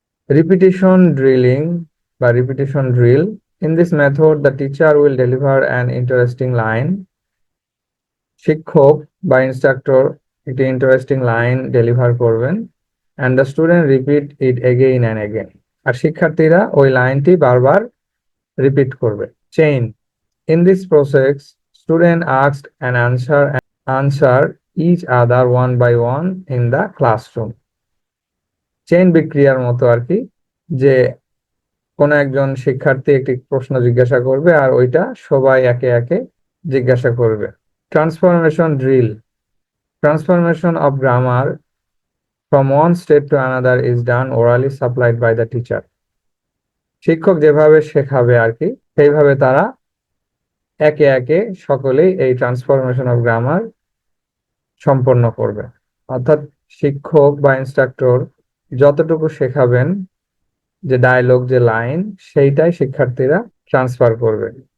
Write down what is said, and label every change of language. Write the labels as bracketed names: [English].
[Bangla] Repetition drilling বা repetition drill. [English] in this method the teacher will deliver an interesting line, [Bangla] শিক্ষক বা instructor একটি interesting line deliver করবেন, [English] and the student repeat it again and again, [Bangla] আর শিক্ষার্থীরা ওই লাইনটি বারবার রিপিট করবে। Chain. [English] In this process, student asked and answer each other one by one in the classroom. [Bangla] Chain বিক্রিয়ার মতো আর কি, যে কোন একজন শিক্ষার্থী একটি প্রশ্ন জিজ্ঞাসা করবে আর ওইটা সবাই একে একে জিজ্ঞাসা করবে। Transformation drill. [English] Transformation of grammar from one state to another is done orally supplied by the teacher. [Bangla] শিক্ষক যেভাবে শেখাবে আর কি, সেইভাবে তারা একে একে সকলেই এই ট্রান্সফরমেশন অফ গ্রামার সম্পন্ন করবে। অর্থাৎ শিক্ষক বা ইনস্ট্রাক্টর যতটুকু শেখাবেন, যে ডায়লগ, যে লাইন, সেইটাই শিক্ষার্থীরা ট্রান্সফার করবে।